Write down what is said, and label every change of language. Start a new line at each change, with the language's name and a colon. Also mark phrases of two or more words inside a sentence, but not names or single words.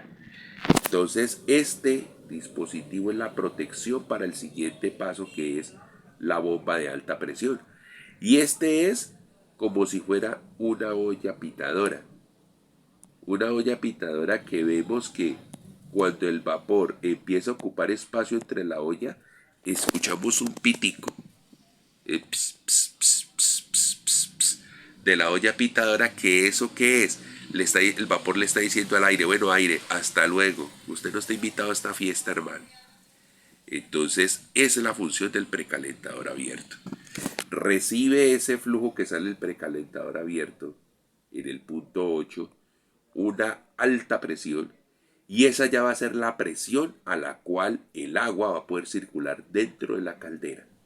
Spanish: Entonces, este dispositivo es la protección para el siguiente paso, que es la bomba de alta presión. Y este es como si fuera una olla pitadora. Una olla pitadora que vemos que cuando el vapor empieza a ocupar espacio entre la olla, escuchamos un pitico. Ps, ps, ps, ps, ps, ps, ps, de la olla pitadora, que eso que es, el vapor le está diciendo al aire, bueno, aire, hasta luego, usted no está invitado a esta fiesta, hermano. Entonces esa es la función del precalentador abierto. Recibe ese flujo que sale del precalentador abierto en el punto 8 una alta presión, y esa ya va a ser la presión a la cual el agua va a poder circular dentro de la caldera.